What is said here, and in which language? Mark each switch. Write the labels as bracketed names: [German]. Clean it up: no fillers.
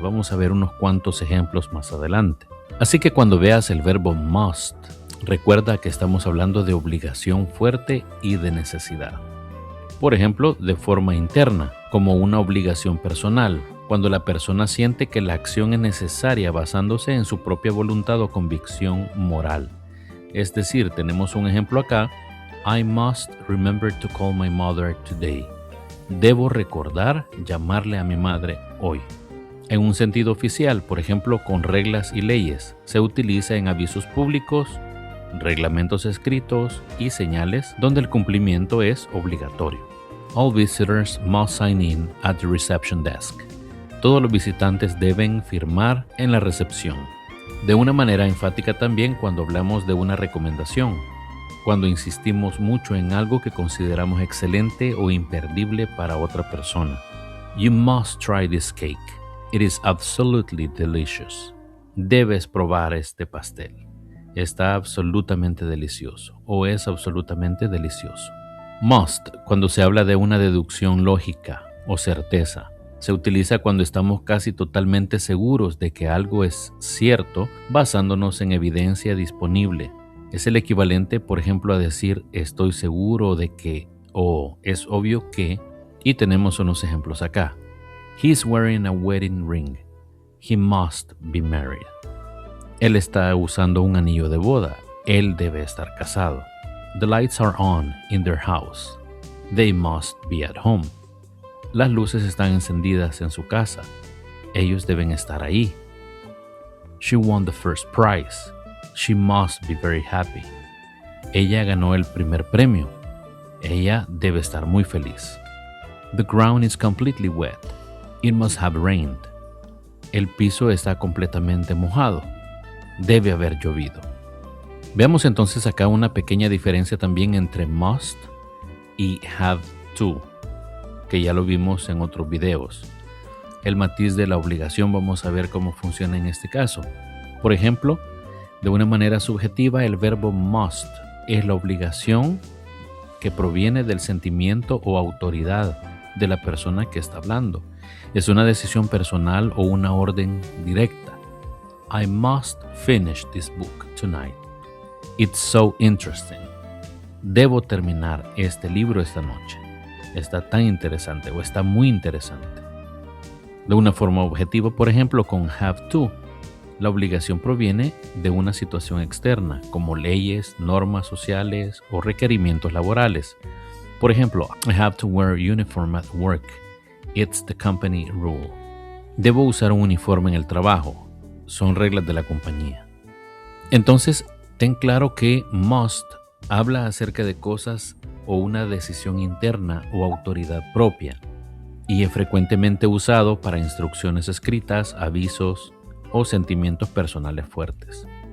[Spanish] Vamos a ver unos cuantos ejemplos más adelante. Así que cuando veas el verbo must, recuerda que estamos hablando de obligación fuerte y de necesidad. Por ejemplo, de forma interna, como una obligación personal, cuando la persona siente que la acción es necesaria basándose en su propia voluntad o convicción moral. Es decir, tenemos un ejemplo acá. [English] I must remember to call my mother today. [Spanish] Debo recordar llamarle a mi madre hoy. En un sentido oficial, por ejemplo, con reglas y leyes, se utiliza en avisos públicos, reglamentos escritos y señales donde el cumplimiento es obligatorio. [English] All visitors must sign in at the reception desk. [Spanish] Todos los visitantes deben firmar en la recepción. De una manera enfática también cuando hablamos de una recomendación, cuando insistimos mucho en algo que consideramos excelente o imperdible para otra persona. [English] You must try this cake. It is absolutely delicious. [Spanish] Debes probar este pastel. Está absolutamente delicioso o es absolutamente delicioso. Must, cuando se habla de una deducción lógica o certeza, se utiliza cuando estamos casi totalmente seguros de que algo es cierto basándonos en evidencia disponible. Es el equivalente, por ejemplo, a decir estoy seguro de que o es obvio que, y tenemos unos ejemplos acá. [English] He's wearing a wedding ring. He must be married. [Spanish] Él está usando un anillo de boda. Él debe estar casado. [English] The lights are on in their house. They must be at home. [Spanish] Las luces están encendidas en su casa. Ellos deben estar ahí. [English] She won the first prize. She must be very happy. [Spanish] Ella ganó el primer premio. Ella debe estar muy feliz. [English] The ground is completely wet. It must have rained. [Spanish] El piso está completamente mojado. Debe haber llovido. Veamos entonces acá una pequeña diferencia también entre must y have to, que ya lo vimos en otros videos. El matiz de la obligación vamos a ver cómo funciona en este caso. Por ejemplo, de una manera subjetiva, el verbo must es la obligación que proviene del sentimiento o autoridad de la persona que está hablando. Es una decisión personal o una orden directa. [English] I must finish this book tonight. It's so interesting. [Spanish] Debo terminar este libro esta noche. Está tan interesante o está muy interesante. De una forma objetiva, por ejemplo, con have to, la obligación proviene de una situación externa, como leyes, normas sociales o requerimientos laborales. Por ejemplo, [English] I have to wear a uniform at work. It's the company rule. [Spanish] Debo usar un uniforme en el trabajo. Son reglas de la compañía. Entonces, ten claro que must habla acerca de cosas o una decisión interna o autoridad propia y es frecuentemente usado para instrucciones escritas, avisos o sentimientos personales fuertes.